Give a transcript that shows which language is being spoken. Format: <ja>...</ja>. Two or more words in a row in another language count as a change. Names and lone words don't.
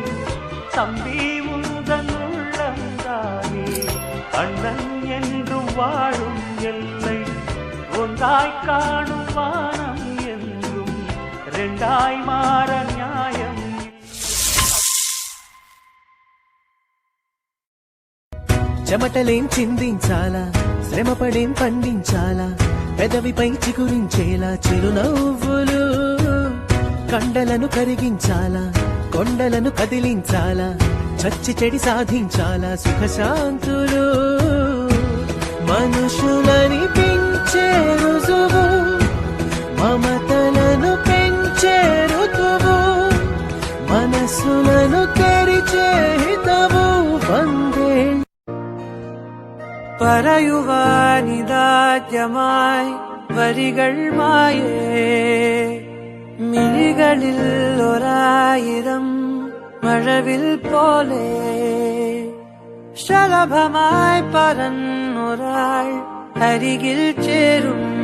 <ta>தம்பி உந்தன் உள்ளந்தானே அண்ணன் என்றும் வாழும் எல்லை. ஒன்றாய் காணும் வானம் என்றும் ரெண்டாய் மாற நியாயம்.</ta> <te>చెమటలేం చిందించాలా, శ్రమపడేం పండించాలా, పెదవిపై చిగురించేలా చిరునవ్వులు. కండలను కరిగించాలా, కొండలను కదిలించాలా, చచ్చి చెడి సాధించాలా సుఖశాంతులు. మనుషులని పెంచే రుజువు, మమతలను పెంచే ఋతువు, మనసులను తెరిచే హితవు వందేళ్ళు.</te> <ml>പറയുവാനിതാദ്യമായി വരികൾ മായേ, മിഴികളിൽ ഒരായിരം മഴവിൽ പോലെ ശലഭമായി പറന്നൊരാൾ അരികിൽ ചേരും.</ml>